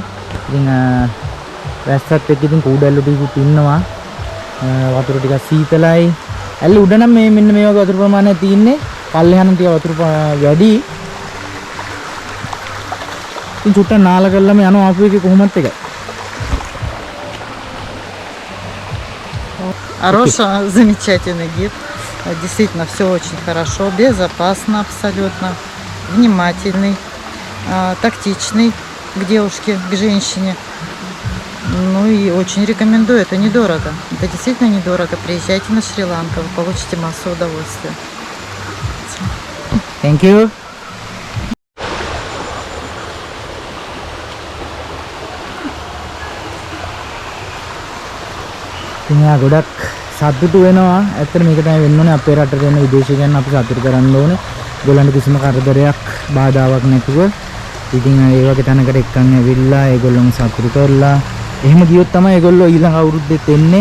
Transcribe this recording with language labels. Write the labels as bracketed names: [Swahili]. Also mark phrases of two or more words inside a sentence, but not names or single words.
[Sinhala] ඉතින් වැස්සත් එක්ක ඉතින් කූඩැල්ලු ටිකක් ඉන්නවා. වතුර ටිකක් සීතලයි. ඇල්ල උඩ නම් මේ මෙන්න මේ වගේ වතුර ප්‍රමාණයක් තියෙන්නේ. පල්ලෙහානම් ටික වතුර වැඩි. ඉතින් චුට්ටක් නාල කරලම යනවා ආපු එකේ කොහොමත් එකයි. [Russian] Хороший, замечательный гид. Действительно, все очень хорошо, безопасно абсолютно, внимательный, тактичный к девушке, к женщине. Ну и очень рекомендую, это недорого. Это действительно недорого. Приезжайте на Шри-Ланку, вы получите массу удовольствия. [English] Thank you. [Sinhala] ඉතින් යා ගොඩක් සතුටු වෙනවා. ඇත්තට මේක තමයි වෙන්න ඕනේ අපේ රටට එන විදේශිකයන් අපි සතුටු කරන්න ඕනේ. ඒගොල්ලන්ට කිසිම කරදරයක් බාධාවක් නැතුව. ඉතින් ඒ වගේ තැනකට එක්කන් ඇවිල්ලා ඒගොල්ලොම සතුටු කරලා එහෙම ගියොත් තමයි ඒගොල්ලෝ ඊළඟ අවුරුද්දෙත් එන්නේ.